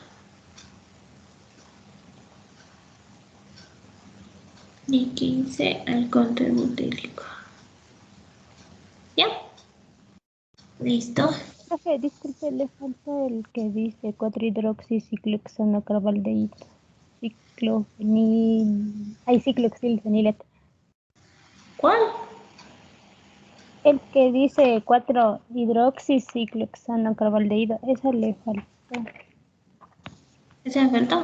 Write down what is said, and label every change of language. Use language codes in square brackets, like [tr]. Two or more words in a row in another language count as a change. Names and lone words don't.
[es] Y 15 alcohol termotélico. ¿Ya? ¿Listo? Profe, disculpe, le falta el que dice 4-hidroxiciclohexanocarbaldeído. Ciclofenil. Ay, ciclohexilfenilato. ¿Cuál? El que dice 4-hidroxiciclohexanocarbaldeído. Esa le faltó. ¿Se me faltó?